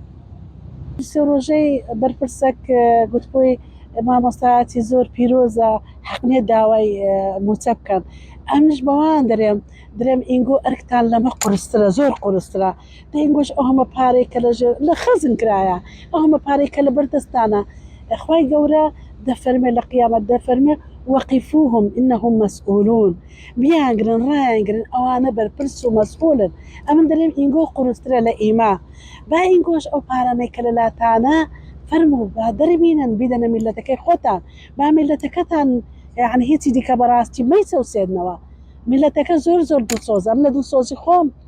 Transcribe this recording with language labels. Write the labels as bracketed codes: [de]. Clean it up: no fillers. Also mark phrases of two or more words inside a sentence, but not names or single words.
[ckb] سێ ڕۆژەی بەرپرسەک گوتبووی مامۆستایەتی زۆر پیرۆزە حەقنێ داوای موچە بکەن ئەمش بەوان درێم ئینگۆ ئەرکتان لەمە قورسترە زۆر قورسترە دەینگۆش ئەو هەمە پارێک کە لە خەزم کرایە ئەو هەمە پارێک کە لە بەردەستانە خوای گەورە دەفەرمێ لە قیامەت دەفەرمێ [ar] وقفوهم إنهم مسؤولون [ckb] بیانگرن ڕایانگرن ئەوانە بەرپرس و مەسئولن ئەمن دەرێم ئینگۆ قورسترە لە ئیما با ئینگۆش ئەو پارانەی کە لە لاتانە فەرموو با دەربینن بیدەنە میلەتەکەی خۆتان با میلەتەکەتان یعنی هیچی دیکە بەڕاستی مەیچەوسێنەوە میلەتەکە زۆر زۆر دڵسۆز ئەم لە دڵسۆزی خۆم